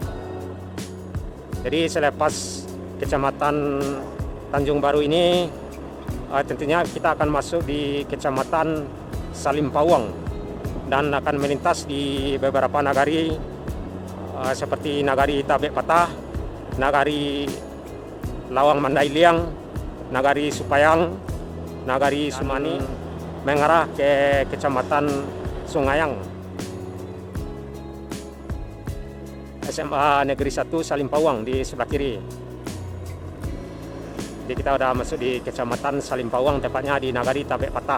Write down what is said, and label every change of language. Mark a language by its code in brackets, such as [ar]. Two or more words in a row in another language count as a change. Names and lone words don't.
[id] Jadi selepas Kecamatan Tanjung Baru ini tentunya kita akan masuk di Kecamatan Salim Pawang dan akan melintas di beberapa nagari seperti nagari Tabek Patah, nagari Lawang Mandailiang, nagari Supayang, nagari Sumani, mengarah ke Kecamatan Sungayang. SMA Negeri 1 Salimpawang di sebelah kiri. Jadi kita udah masuk di Kecamatan Salimpawang, tepatnya di Nagari Tabek Patah.